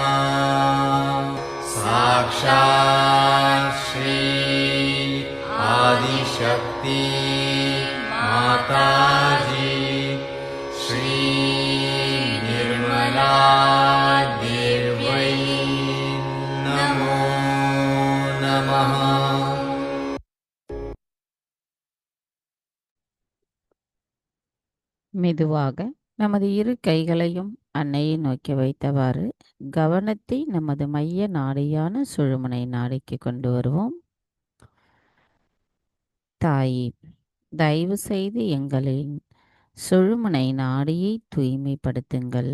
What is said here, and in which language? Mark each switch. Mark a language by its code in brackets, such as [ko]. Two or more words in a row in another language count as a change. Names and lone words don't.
[sa] साक्षात् श्री आदिशक्ति माताजी श्री निर्मला देव्यै नमो नमः। [ta] மெதுவாக நமது இரு கைகளையும் அன்னையை நோக்கி வைத்தவாறு கவனத்தை நமது மைய நாடியான சுழுமுனை நாடிக்கு கொண்டு வருவோம். தாயே, தயவு செய்து எங்களின் சுழுமுனை நாடியை தூய்மைப்படுத்துங்கள்.